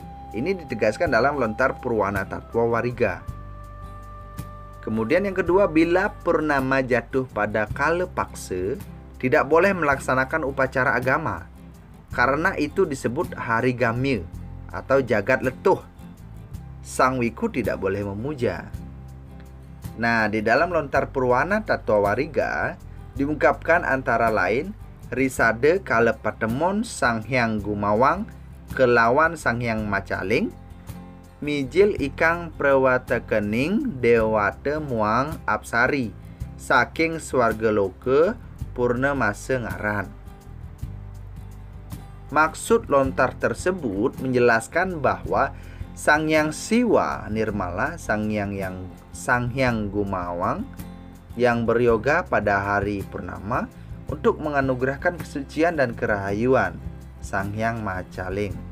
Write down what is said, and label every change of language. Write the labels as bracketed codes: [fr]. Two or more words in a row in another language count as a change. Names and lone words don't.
[id] Ini ditegaskan dalam lontar Purwana Tattwa Wariga. Kemudian yang kedua, bila purnama jatuh pada kala paksa, tidak boleh melaksanakan upacara agama, karena itu disebut hari gamil atau [ban] jagat letuh. [id] Sang wiku tidak boleh memuja. Nah, di dalam lontar Purwana Tattwa Wariga diungkapkan antara lain [kaw] risade kala patemon Sang Hyang Gumawang kelawan Sang Hyang Macaling, mijil ikang prawata kening dewata muang apsari saking swarga loka purnamasa ngaran. [id] Maksud lontar tersebut menjelaskan bahwa Sang Hyang Siwa Nirmala, Sang Hyang Gumawang yang beryoga pada hari purnama untuk menganugerahkan kesucian dan kerahayuan Sang Hyang Macaling